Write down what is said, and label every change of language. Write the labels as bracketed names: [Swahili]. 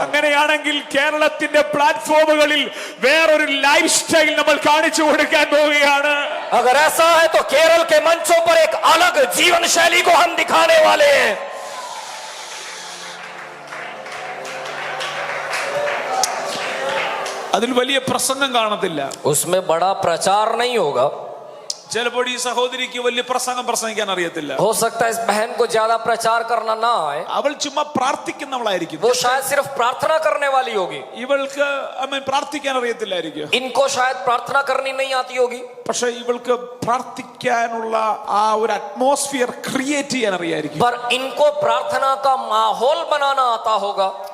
[Malayalam] അങ്ങനെയാണെങ്കിൽ കേരളത്തിന്റെ പ്ലാറ്റ്ഫോമുകളിൽ വേറൊരു ലൈഫ് സ്റ്റൈൽ നമ്മൾ കാണിച്ചു കൊടുക്കാൻ പോവുകയാണ്. [Hindi] अगर ऐसा है तो केरल के मंचों पर एक अलग जीवन शैली को हम दिखाने वाले हैं. [Malayalam] അതിൽ വലിയ പ്രസംഗം കാണത്തില്ല, [Hindi] उसमें बड़ा प्रचार नहीं होगा, [Malayalam] ചിലപ്പോൾ ഈ സഹോദരിക്ക് വലിയ പ്രസംഗിക്കാൻ അറിയത്തില്ല. [Hindi] हो सकता है इस बहन को ज्यादा प्रचार करना ना आए, [Malayalam] അവൾ ചുമ്മാ പ്രാർത്ഥിക്കുന്നവളായിരിക്കും. [Hindi] वो शायद सिर्फ प्रार्थना करने वाली होगी. [Malayalam] ഇവൾക്ക് പ്രാർത്ഥിക്കാൻ അറിയത്തില്ലായിരിക്കും. [Hindi] इनको शायद प्रार्थना करनी नहीं आती होगी, [Malayalam] പക്ഷെ ഇവൾക്ക് പ്രാർത്ഥിക്കാനുള്ള ആ ഒരു അറ്റ്മോസ്ഫിയർ ക്രിയേറ്റ് ചെയ്യാൻ അറിയായിരിക്കും. [Hindi] पर इनको प्रार्थना का माहौल बनाना आता होगा.